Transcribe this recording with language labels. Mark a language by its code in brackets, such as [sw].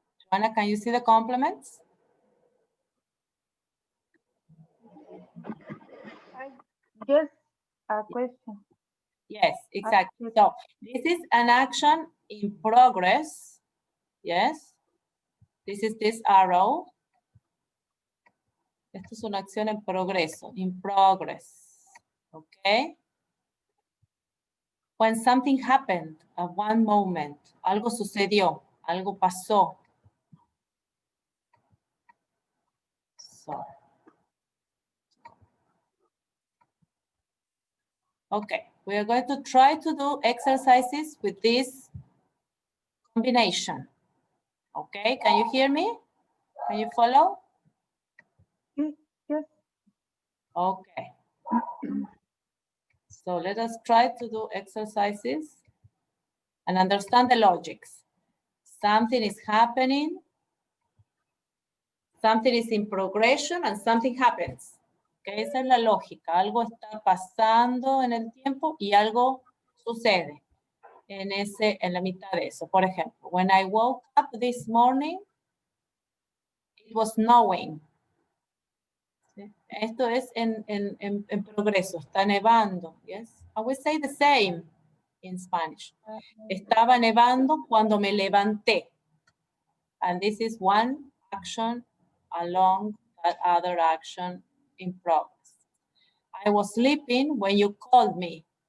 [en] Joanna, can you see the complements? Yes, a question. Yes, exactly. So this is an action in progress. Yes. This is this arrow. [es] Esto es una acción en progreso, [en] in progress. Okay. When something happened at one moment, [es] algo sucedió, algo pasó. [en] So. Okay, we are going to try to do exercises with this combination. Okay, can you hear me? Can you follow? Yes. Okay. So let us try to do exercises and understand the logics. Something is happening, something is in progression, and something happens. [es] Okay, esa es la lógica. Algo está pasando en el tiempo y algo sucede en la mitad de eso. Por ejemplo, [en] when I woke up this morning, it was snowing. [es] ¿Sí? Esto es en progreso, está nevando. [en] Yes, I will say the same in Spanish. [es] Estaba nevando cuando me levanté. [en] And this is one action along that other action in progress. I was sleeping when you called me.